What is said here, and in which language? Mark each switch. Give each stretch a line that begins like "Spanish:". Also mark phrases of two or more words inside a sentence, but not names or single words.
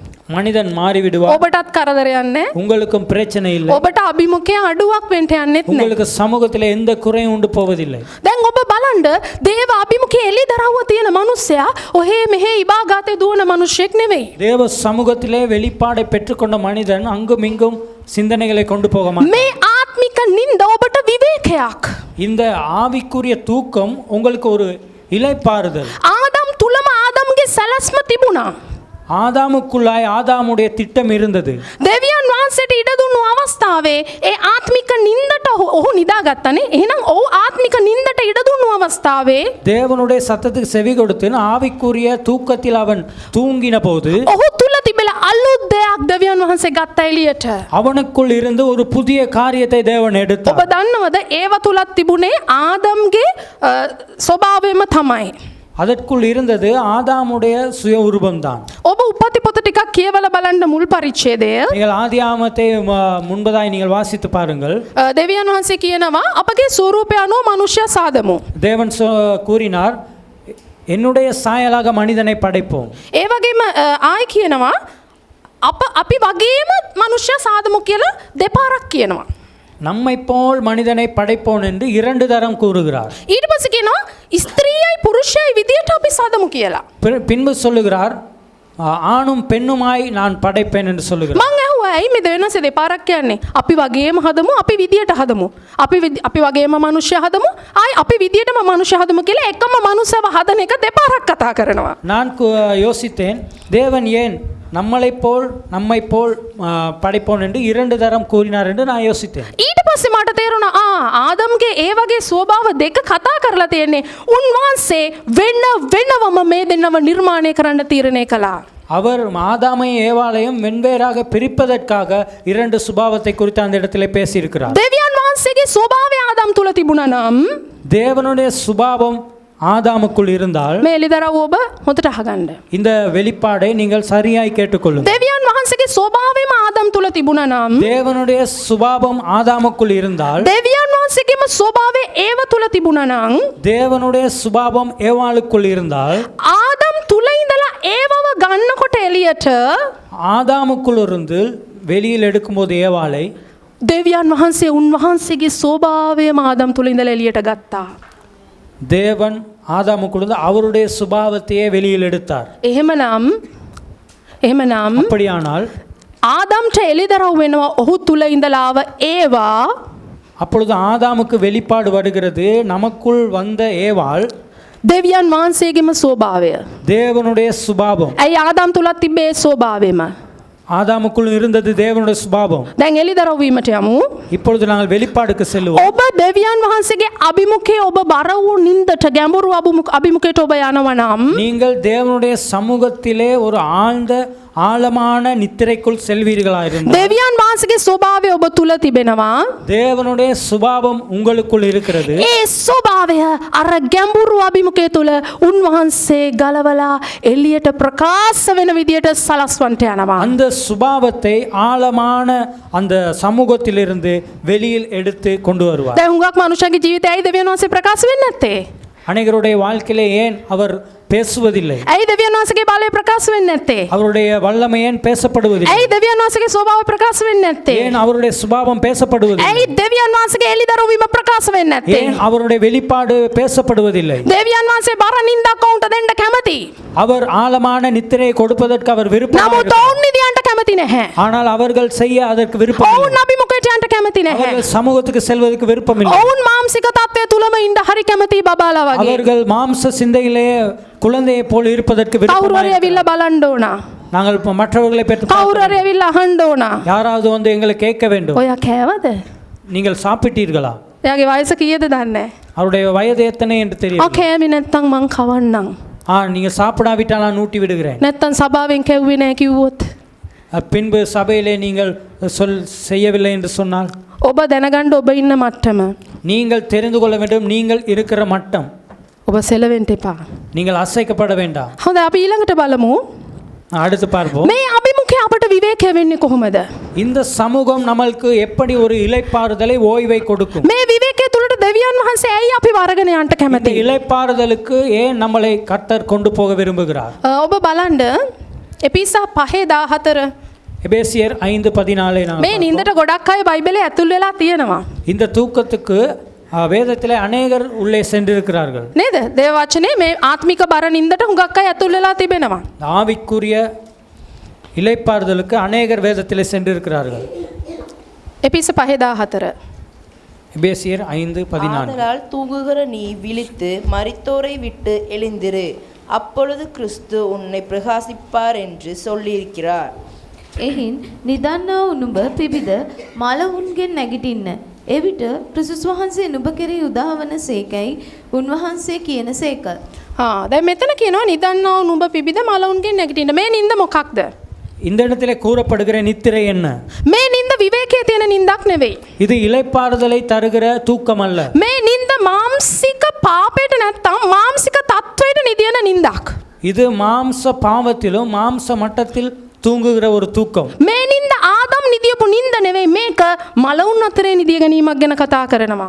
Tamil: மனிதன் மாறிவிடுவார்.
Sinhala: ඔබටත් කරදරයක් නැහැ.
Tamil: உங்களுக்கும் பிரச்சனை இல்லை.
Sinhala: ඔබට අභිමුඛයේ අඩුවක් වෙන්න යන්නෙත් නැහැ.
Tamil: உங்களுக்கு சமூகத்தில் எந்த குறையும் உண்டு போவதில்லை.
Sinhala: දැන් ඔබ බලන්න දේව අභිමුඛයේ එළි දරව්ව තියෙන මිනිස්සයා ඔහේ මෙහේ ඉබාගාතේ දුවන මිනිහෙක් නෙවෙයි.
Tamil: தேவ சமூகத்திலே வெளிப்பாடை பெற்றுக்கொண்ட மனிதன் அங்கும் இங்கும் சிந்தனைகளை கொண்டு போக மாட்டான்.
Sinhala: මේ ආත්මික නින්ද ඔබට විවේකයක්.
Tamil: இந்த ஆவிக்குரிய தூக்கம் உங்களுக்கு ஒரு இளைப்பாறுதல்.
Sinhala: ආදම් තුලම ආදම්ගේ සැලැස්ම තිබුණා.
Tamil: ஆதாமுக்குள்ளாய் ஆதாமுடைய திட்டம் இருந்தது.
Sinhala: දෙවියන් වහන්සේට ඉඩ දුන්නු අවස්ථාවේ ඒ ආත්මික නින්දට ඔහු නිදාගත්තනේ. එහෙනම් ඔහු ආත්මික නින්දට ඉඩ දුන්නු අවස්ථාවේ
Tamil: தேவனுடைய சத்தத்துக்கு செவி கொடுத்து ஆவிக்குரிய தூக்கத்தில் அவன் தூங்கின போது
Sinhala: ඔහු තුල තිබෙලා අලුත් දෙයක් දෙවියන් වහන්සේ ගත්ත එළියට.
Tamil: அவனுக்குள் இருந்து ஒரு புதிய காரியத்தை தேவன்
Sinhala: ඔබ
Tamil: எடுத்தார்.
Sinhala: දන්නවද ඒව තුලත් තිබුණේ ආදම්ගේ ස්වභාවයම තමයි.
Tamil: அதற்குள் இருந்தது ஆதாமுடைய சுய உருவம்தான்.
Sinhala: ඔබ උපති පොත ටිකක් කියවලා බලන්න මුල් පරිච්ඡේදය.
Tamil: நீங்கள் ஆதியாகமத்தை முன்பதாய் நீங்கள் வாசித்து பாருங்கள்.
Sinhala: දෙවියන් වහන්සේ කියනවා අපගේ ස්වරූපය අනුව මනුෂ්‍ය සාදමු.
Tamil: தேவன் கூறினார், என்னுடைய சாயலாக மனிதனை படைப்போம்.
Sinhala: ඒ වගේම ආයි කියනවා අපි වගේම මනුෂ්‍ය සාදමු කියලා දෙපාරක් කියනවා.
Tamil: நம்மை போல் மனிதனை படைப்போம் என்று 2 தரம் கூறுகிறார்.
Sinhala: ඊට පස්සේ කියනවා ස්ත්‍රියයි පුරුෂයයි විදියට අපි සාදමු කියලා.
Tamil: பின்பு சொல்லுகிறார், ஆணும் பெண்ணுமாய் நான் படைப்பேன் என்று சொல்லுகிறார்.
Sinhala: මං ඇහුවා ඇයි මේ දෙවෙනස දෙපාරක් කියන්නේ? අපි වගේම හදමු, අපි විදියට හදමු. අපි වගේම මනුෂ්‍ය හදමු, ආයි අපි විදියටම මනුෂ්‍ය හදමු කියලා එකම මනුස්සව හදන එක දෙපාරක් කතා කරනවා.
Tamil: நான் யோசித்தேன், தேவன் ஏன் நம்மை போல் படைப்போம் என்று 2 தரம் கூறினார் என்று நான் யோசித்தேன்.
Sinhala: ඊට පස්සේ මට තේරුණා ආදම්ගේ ඒ වගේ ස්වභාව දෙක කතා කරලා තියෙන්නේ. උන්වහන්සේ වෙනවම මේ දෙන්නව නිර්මාණය කරන්න තීරණය කළා.
Tamil: அவர் ஆதாமையும் ஏவாளையும் வெவ்வேறாக பிரிப்பதற்காக 2 சுபாவத்தை குறித்து அந்த இடத்திலே பேசியிருக்கிறார்.
Sinhala: දෙවියන් වහන්සේගේ ස්වභාවය ආදම් තුල තිබුණා නම්
Tamil: தேவனுடைய சுபாவம் ஆதாமுக்குள் இருந்தால்
Sinhala: මේ එළිදරව් ඔබ හොඳට අහගන්න.
Tamil: இந்த வெளிப்பாடை நீங்கள் சரியாய் கேட்டுக்கொள்ளுங்கள்.
Sinhala: දෙවියන් වහන්සේගේ ස්වභාවයම ආදම් තුල තිබුණා නම්
Tamil: தேவனுடைய சுபாவம் ஆதாமுக்குள் இருந்தால்
Sinhala: දෙවියන් වහන්සේගේම ස්වභාවය ඒව තුල තිබුණා නම්
Tamil: தேவனுடைய சுபாவம் ஏவாளுக்குள் இருந்தால்
Sinhala: ආදම් තුල ඉඳලා ඒවව ගන්නකොට එළියට
Tamil: ஆதாமுக்குள் இருந்து வெளியில் எடுக்கும்போது ஏவாளை
Sinhala: දෙවියන් වහන්සේ උන්වහන්සේගේ ස්වභාවයම ආදම් තුල ඉඳලා එළියට ගත්තා.
Tamil: தேவன் ஆதாமுக்குள்ள அவருடைய சுபாவத்தையே வெளியில் எடுத்தார்.
Sinhala: එහෙමනම්
Tamil: அப்படியானால்
Sinhala: ආදම්ට එළිදරව් වෙනවා ඔහු තුල ඉඳලා ආව ඒවා.
Tamil: அப்பொழுது ஆதாமுக்கு வெளிப்பாடு வருகிறது, நமக்குள் வந்த ஏவாள்
Sinhala: දෙවියන් වහන්සේගේම ස්වභාවය.
Tamil: தேவனுடைய சுபாவம்.
Sinhala: ඇයි ආදම් තුලත් තිබ්බේ ස්වභාවයම?
Tamil: ஆதாமுக்குள் இருந்தது தேவனுடைய சுபாவம்.
Sinhala: දැන් එළිදරව් වීමට යමු.
Tamil: இப்பொழுது நாங்கள் வெளிப்பாடுக்கு செல்லுவோம்.
Sinhala: ඔබ දෙවියන් වහන්සේගේ අභිමුඛයේ ඔබ බර වූ නින්දට ගැඹුරු අභිමුඛයට ඔබ යනවා නම්
Tamil: நீங்கள் தேவனுடைய சமூகத்திலே ஒரு ஆழமான நித்திரைக்குள் செல்வீர்களாயிருந்தால்
Sinhala: දෙවියන් වහන්සේගේ ස්වභාවය ඔබ තුල තිබෙනවා.
Tamil: தேவனுடைய சுபாவம் உங்களுக்குள் இருக்கிறது.
Sinhala: ඒ ස්වභාවය අර ගැඹුරු අභිමුඛය තුල උන්වහන්සේ ගලවලා එළියට ප්‍රකාශ වෙන විදියට සලස්වන්ට යනවා.
Tamil: அந்த சுபாவத்தை ஆழமான அந்த சமூகத்திலிருந்து வெளியில் எடுத்து கொண்டு வருவார்.
Sinhala: දැන් හුඟක් මනුෂ්‍යගේ ජීවිතයයි දෙවියන් වහන්සේ ප්‍රකාශ වෙන්නේ නැත්තේ.
Tamil: அநேகருடைய வாழ்க்கையிலே ஏன் அவர் பேசுவதில்லை?
Sinhala: ඇයි දෙවියන් වහන්සේගේ බලය ප්‍රකාශ වෙන්නේ නැත්තේ?
Tamil: அவருடைய வல்லமை ஏன் பேசப்படுவதில்லை?
Sinhala: ඇයි දෙවියන් වහන්සේගේ ස්වභාවය ප්‍රකාශ වෙන්නේ නැත්තේ?
Tamil: ஏன் அவருடைய சுபாவம் பேசப்படுவதில்லை?
Sinhala: ඇයි දෙවියන් වහන්සේගේ එළිදරව් වීම ප්‍රකාශ වෙන්නේ නැත්තේ?
Tamil: ஏன் அவருடைய வெளிப்பாடு பேசப்படுவதில்லை?
Sinhala: දෙවියන් වහන්සේ බර නින්දක් ඔවුන්ට දෙන්න කැමති.
Tamil: அவர் ஆழமான நித்திரையை கொடுப்பதற்கு அவர் விருப்பமாக
Sinhala: නමුත් ඔවුන් නිදියන්ට කැමති නැහැ.
Tamil: ஆனால் அவர்கள் செய்ய அதற்கு விருப்பம் இல்லை.
Sinhala: ඔවුන් අභිමුඛයට යන්න කැමති නැහැ.
Tamil: அவர்கள் சமூகத்துக்கு செல்வதற்கு விருப்பம் இல்லை.
Sinhala: ඔවුන් මානසික තත්ත්වය තුලම ඉඳ හරි කැමති බබාලා වගේ.
Tamil: அவர்கள் மாம்ச சிந்தையிலே குழந்தையை போல் இருப்பதற்கு
Sinhala: කවුරු
Tamil: விருப்பம்.
Sinhala: හරි ඇවිල්ලා බලන්න ඕන.
Tamil: நாங்கள் மற்றவர்களை பற்றி
Sinhala: කවුරු හරි ඇවිල්ලා අහන්න ඕන.
Tamil: யாராவது வந்து எங்களை கேட்க வேண்டும்,
Sinhala: ඔයා කෑවද?
Tamil: நீங்கள் சாப்பிட்டீர்களா?
Sinhala: එයාගේ වයස කීයද දන්නේ නැහැ.
Tamil: அவருடைய வயது எத்தனை என்று தெரியும்.
Sinhala: කෑමි නැත්තම් මං කවන්නම්.
Tamil: நீங்க சாப்பிடாவிட்டால் நான் ஊட்டி விடுகிறேன்.
Sinhala: නැත්තම් සභාවෙන් කැව්වේ නැහැ කිව්වොත්
Tamil: பின்பு சபையிலே நீங்கள் செய்யவில்லை என்று சொன்னால்
Sinhala: ඔබ දැනගන්න ඔබ ඉන්න මට්ටම.
Tamil: நீங்கள் தெரிந்து கொள்ள வேண்டும், நீங்கள் இருக்கிற மட்டம்.
Sinhala: ඔබ සෙලවෙන්න එපා.
Tamil: நீங்கள் அசைக்கப்பட வேண்டாம்.
Sinhala: හොඳයි අපි ඊළඟට බලමු.
Tamil: அடுத்து பார்ப்போம்.
Sinhala: මේ අභිමුඛය අපට විවේකය වෙන්නේ කොහොමද?
Tamil: இந்த சமூகம் நமக்கு எப்படி ஒரு இளைப்பாறுதலை ஓய்வை கொடுக்கும்?
Sinhala: මේ විවේකයේ තුලට දෙවියන් වහන්සේ ඇයි අපි වරගෙන යන්න
Tamil: இந்த
Sinhala: කැමති?
Tamil: இளைப்பாறுதலுக்கு ஏன் நம்மளை கர்த்தர் கொண்டு போக விரும்புகிறார்?
Sinhala: ඔබ බලන්න එපිසා 5:14
Tamil: எபேசியர் 5:14
Sinhala: මේ නින්දට ගොඩක් අය බයිබලේ ඇතුල් වෙලා තියෙනවා.
Tamil: இந்த தூக்கத்துக்கு வேதத்திலே அநேகர் உள்ளே சென்றிருக்கிறார்கள்.
Sinhala: නේද? දේව වචනේ මේ ආත්මික බර නින්දට හුඟක් අය ඇතුල් වෙලා තිබෙනවා.
Tamil: ஆவிக்குரிய இளைப்பாறுதலுக்கு அநேகர் வேதத்திலே சென்றிருக்கிறார்கள்.
Sinhala: එපිස 5:14
Tamil: எபேசியர் 5:14 ஆதலால் தூங்குகிற நீ விழித்து மரித்தோரை விட்டு எழுந்திரு, அப்பொழுது கிறிஸ்து உன்னை பிரகாசிப்பார் என்று சொல்லியிருக்கிறார்.
Sinhala: එහින් නිදන්නා වූ නුඹ පිබිද මලවුන්ගෙන් නැගිටින්න. එවිට ක්‍රිස්තුස් වහන්සේ නුඹ කෙරෙහි උදාවන සේකයි උන්වහන්සේ කියන සේක. දැන් මෙතන කියනවා නිදන්නා වූ නුඹ පිබිද මලවුන්ගෙන් නැගිටින්න. මේ නින්ද මොකක්ද?
Tamil: இந்த இடத்திலே கூறப்படுகிற நித்திரை என்ன?
Sinhala: මේ නින්ද විවේකයේ තියෙන නින්දක් නෙවෙයි.
Tamil: இது இளைப்பாறுதலை தருகிற தூக்கம் அல்ல.
Sinhala: මේ නින්ද මාම්සික පාපයට නැත්තම් මාම්සික තත්වයට නිදින නින්දක්.
Tamil: இது மாம்ச பாவத்திலும் மாம்ச மட்டத்தில் தூங்குகிற ஒரு தூக்கம்.
Sinhala: මේ නින්ද ආදම් නිදියපු නින්ද නෙවෙයි, මේක මලවුන් අතරේ නිදිය ගැනීමක් ගැන කතා කරනවා.